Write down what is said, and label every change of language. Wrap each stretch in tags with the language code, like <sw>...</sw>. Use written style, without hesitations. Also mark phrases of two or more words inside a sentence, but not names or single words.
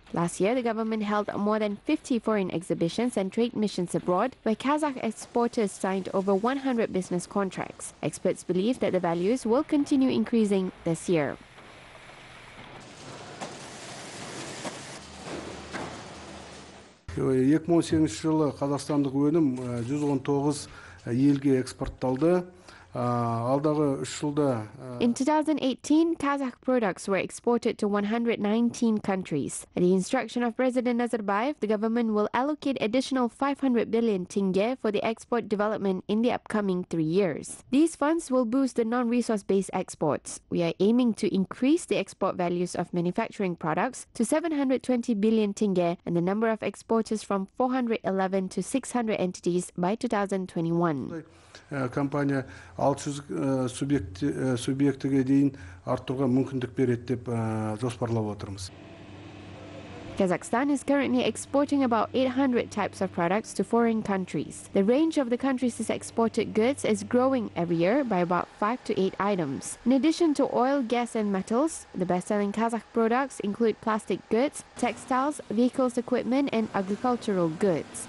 <en>Last year, the government held more than 50 foreign exhibitions and trade missions abroad, where Kazakh exporters signed over 100 business contracts. Experts believe that the values will continue increasing this year.</en> <kk>In 2018 жылы қазақстандық өнім 119 елге экспортталды.</kk> <en>In 2018, Kazakh products were exported to 119 countries. At the instruction of President Nazarbayev, the government will allocate additional 500 billion tenge for the export development in the upcoming 3 years. These funds will boost the non-resource-based exports. We are aiming to increase the export values of manufacturing products to 720 billion tenge and the number of exporters from 411 to 600 entities by 2021.</en> <kk>Компания 600 субъектіге дейін арттыруға мүмкіндік береді деп жоспарлап отырмыз.</kk> <en>Kazakhstan is currently exporting about 800 types of products to foreign countries. The range of the country's exported goods is growing every year by about 5 to 8 items. In addition to oil, gas and metals, the best-selling Kazakh products include plastic goods, textiles, vehicles equipment and agricultural goods.</en>